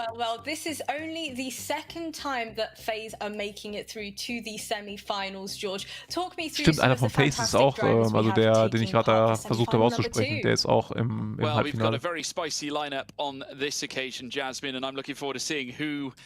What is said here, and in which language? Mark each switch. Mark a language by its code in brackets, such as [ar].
[en] Well, this is only the second time that FaZe are making it through to the semi-finals, George. Talk me through. [de] Stimmt, einer von FaZe ist auch, also der, den ich gerade versucht habe auszusprechen, der ist auch im Halbfinale. [en] We've got a very spicy lineup on this occasion, Jasmine, and I'm looking forward to seeing who,